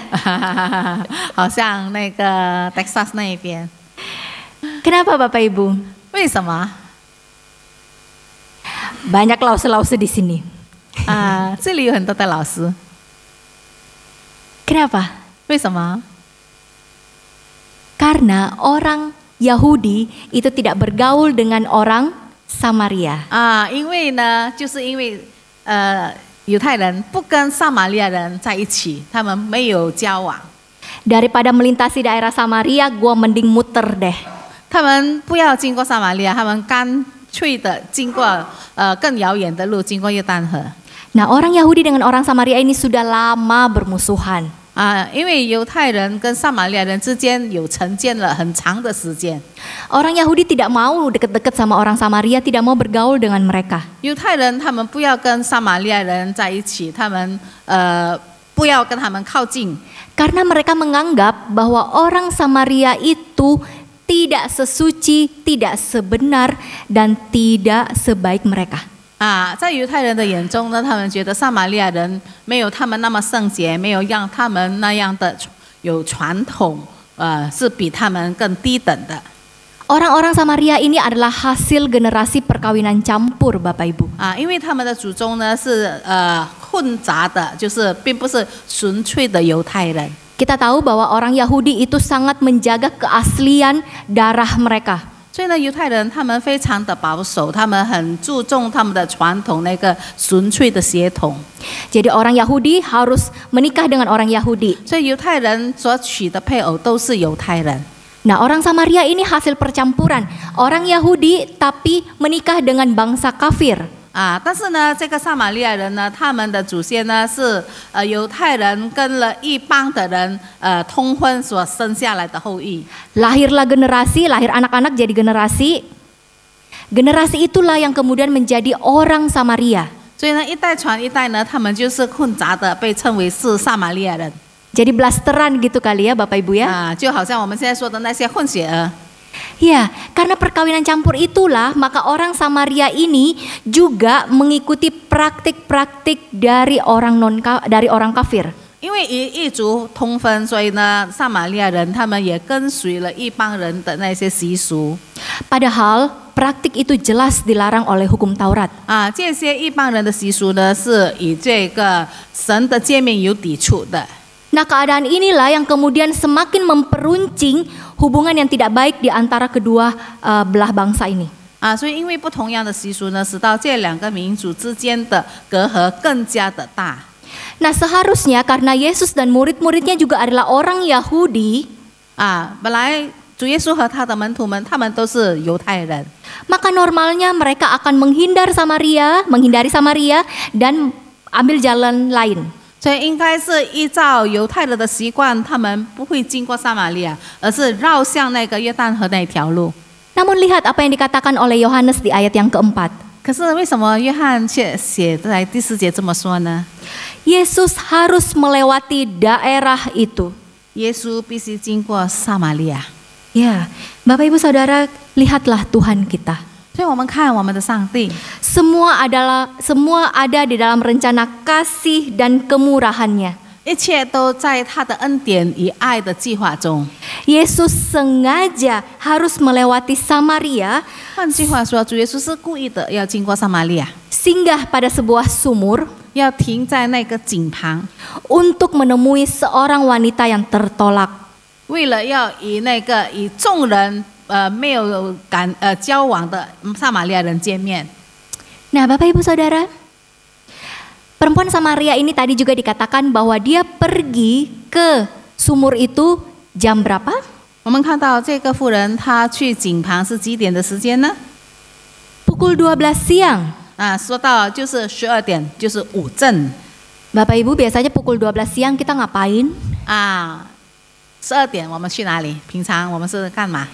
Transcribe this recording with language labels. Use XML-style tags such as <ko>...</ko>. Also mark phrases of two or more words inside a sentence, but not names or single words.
<zh>好像那个 Texas 那一边。</zh> <id>Kenapa Bapak Ibu?</id> <zh>为什么？</zh> <id>Banyak lause-lause di sini.</id> <zh>这里有很多的老师。</zh> <id>Kenapa?</id> <zh>为什么？</zh> <id>Karena orang Yahudi itu tidak bergaul dengan orang Samaria.</id> <zh>因为呢，就是因为犹太人不跟撒玛利亚人在一起，他们没有交往。</zh> <id>Daripada melintasi daerah Samaria, gua mending muter deh.</id> <zh>他们不要经过撒玛利亚，他们干脆的经过更遥远的路，经过约旦河。</zh> <id>Nah, orang Yahudi dengan orang Samaria ini sudah lama bermusuhan.</id> <zh>因为犹太人跟撒玛利亚人之间有成见了很长的时间。</zh> <id>Orang Yahudi tidak mau dekat-dekat sama orang Samaria, tidak mau bergaul dengan mereka.</id> <zh>犹太人他们不要跟撒玛利亚人在一起，他们不要跟他们靠近。</zh> <id>Karena mereka menganggap bahwa orang Samaria itu tidak sesuci, tidak sebenar, dan tidak sebaik mereka.</id> <zh>在犹太人的眼中呢，他们觉得撒玛利亚人没有他们那么圣洁，没有让他们那样的有传统，是比他们更低等的。</zh> <id>Orang-orang Samaria ini adalah hasil generasi perkawinan campur, Bapak Ibu.</id> <zh>因为他们的祖宗呢是混杂的，就是并不是纯粹的犹太人。</zh> <id>Kita tahu bahwa orang Yahudi itu sangat menjaga keaslian darah mereka.</id> <zh>所以呢，犹太人他们非常的保守，他们很注重他们的传统那个纯粹的血统。</zh> <id>Jadi orang Yahudi harus menikah dengan orang Yahudi.</id> <zh>所以犹太人所娶的配偶都是犹太人。</zh> <id>Nah, orang Samaria ini hasil percampuran. Orang Yahudi tapi menikah dengan bangsa kafir.</id> <zh>但是呢，这个撒玛利亚人呢，他们的祖先呢是犹太人跟了异邦的人通婚所生下来的后裔。</zh> <id>Lahirlah generasi, lahir anak-anak jadi generasi. Generasi itulah yang kemudian menjadi orang Samaria.</id> <zh>所以呢，一代传一代呢，他们就是混杂的，被称为是撒玛利亚人。</zh> <id>Jadi blasteran gitu kali ya Bapak Ibu ya.</id> <zh>就好像我们现在说的那些混血儿。</zh> <id>Ya, karena perkawinan campur itulah maka orang Samaria ini juga mengikuti praktik-praktik dari orang kafir.</id> <zh>因为异族通婚，所以呢，撒玛利亚人他们也跟随了异邦人的那些习俗。</zh> <id>Padahal praktik itu jelas dilarang oleh hukum Taurat.</id> <zh>这些异邦人的习俗呢，是与这个神的诫命有抵触的。</zh> <id>Nah, keadaan inilah yang kemudian semakin memperuncing hubungan yang tidak baik di antara kedua belah bangsa ini.</id> <zh>所以因为不同样的习俗呢，使到这两个民族之间的隔阂更加的大。</zh> <id>Nah, seharusnya karena Yesus dan murid-muridnya juga adalah orang Yahudi,</id> <zh>本来主耶稣和他的门徒们，他们都是犹太人，</zh> <id>maka normalnya mereka akan menghindari Samaria dan ambil jalan lain.</id> <zh>所以应该是依照犹太人的习惯，他们不会经过撒玛利亚，而是绕向那个约旦河那条路。</zh> <id>Namun lihat apa yang dikatakan oleh Yohanes di ayat yang keempat.</id> <zh>可是为什么约翰却写在第4节这么说呢？</zh> <id>Yesus harus melewati daerah itu.</id> <zh>耶稣必须经过撒玛利亚。</zh> <id>Ya, Bapak Ibu Saudara, lihatlah Tuhan kita.</id> <zh>所以我们看我们的上帝，</zh> <id>semua ada di dalam rencana kasih dan kemurahannya.</id> <zh>一切都在他的恩典与爱的计划中。</zh> <id>Yesus sengaja harus melewati Samaria,</id> <zh>换句话说，主耶稣是故意的要经过撒玛利亚，</zh> <id>singgah pada sebuah sumur</id> <zh>要停在那个井旁，</zh> <id>untuk menemui seorang wanita yang tertolak.</id> <zh>为了要与那个与众人没有交往的撒玛利亚人见面。</zh> <id>Nah, Bapak Ibu Saudara, perempuan Samaria ini tadi juga dikatakan bahwa dia pergi ke sumur itu jam berapa?</id> <zh>我们看到这个妇人，她去井旁是几点的时间呢？</zh> <id>Pukul 12 siang.</id> <zh>说到就是12点，就是午正。</zh> <id>Bapak Ibu, biasanya pukul 12 siang kita ngapain?</id> <zh>12 点我们去哪里？平常我们是干嘛？</zh>